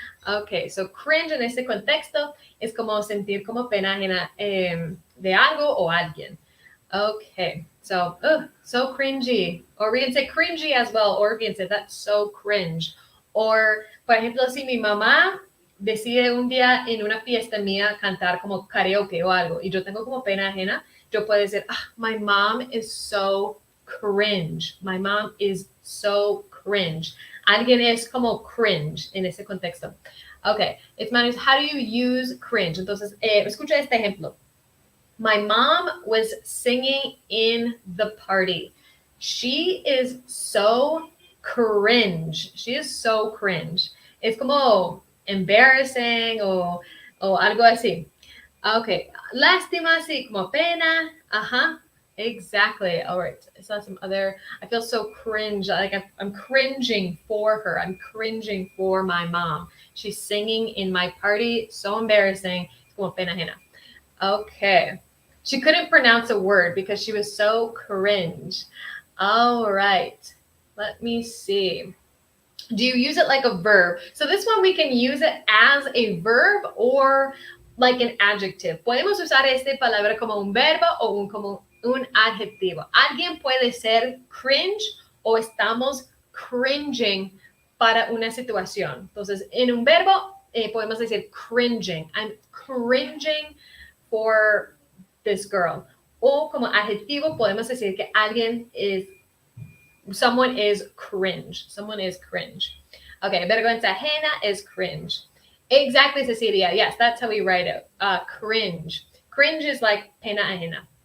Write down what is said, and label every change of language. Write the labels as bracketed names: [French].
[Spanish] Okay, so cringe en ese contexto es como sentir como pena ajena de algo o alguien. [English] Okay, so so cringy. Or we can say cringy as well, or we can say that's so cringe. [Spanish] Or, por ejemplo, si mi mamá decide un día en una fiesta mía cantar como karaoke o algo y yo tengo como pena ajena, yo puedo decir, [English] my mom is so cringe. My mom is so cringe. [Spanish] Alguien es como cringe en ese contexto. [English] Okay, it's matters. How do you use cringe? [Spanish] Entonces, escucha este ejemplo. [English] My mom was singing in the party. She is so cringe. She is so cringe. [Spanish] Es como embarrassing o algo así. [English] Okay. [Spanish] Lástima, sí, como pena. [English] Exactly. All right. I saw some other. I feel so cringe. Like I'm cringing for her. I'm cringing for my mom. She's singing in my party. So embarrassing. [Spanish] Como pena ajena. [English] Okay. She couldn't pronounce a word because she was so cringe. All right. Let me see. Do you use it like a verb? So this one we can use it as a verb or like an adjective. [Spanish] Podemos usar esta palabra como un verbo o como un adjetivo. Alguien puede ser cringe o estamos cringing para una situación. Entonces, en un verbo podemos decir cringing. [English] I'm cringing for this girl. [Spanish] O como adjetivo podemos decir que [English] someone is cringe. Someone is cringe. Okay, [Spanish] vergüenza ajena [English] is cringe. Exactly, Cecilia. Yes, that's how we write it. Cringe. Cringe is like [Spanish] pena ajena.